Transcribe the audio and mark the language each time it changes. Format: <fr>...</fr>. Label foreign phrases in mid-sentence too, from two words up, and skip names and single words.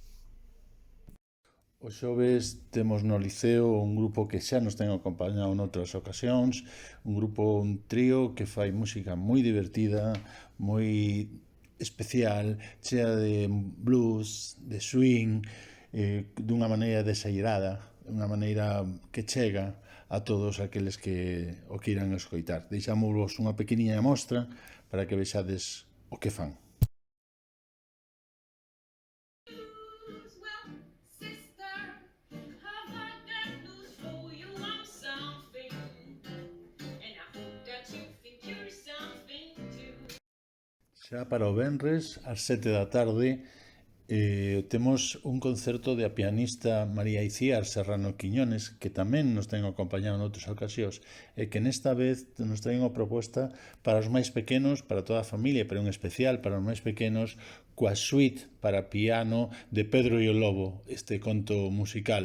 <gl>O xoves temos no Liceo un grupo que xa nos ten acompañado noutras ocasións, un trío que fai música moi divertida, moi especial, chea de blues, de swing, dunha maneira desairada, unha maneira que chega a todos aqueles que o queiran escoitar. Deixámosvos unha pequeniña mostra para que vexades o que fan.</gl> <en>Well, sister, have I got news for you? I'm something, and I hope that you think you're something too.</en> <gl>Xa para o venres, ás 7 da tarde, temos un concerto de a pianista María Iciar Serrano Quiñones, que tamén nos ten acompañado noutras ocasións, e que nesta vez nos ten unha proposta para os máis pequenos, para toda a familia, pero en especial para os máis pequenos, coa suite para piano de Pedro e o Lobo, este conto musical.</gl>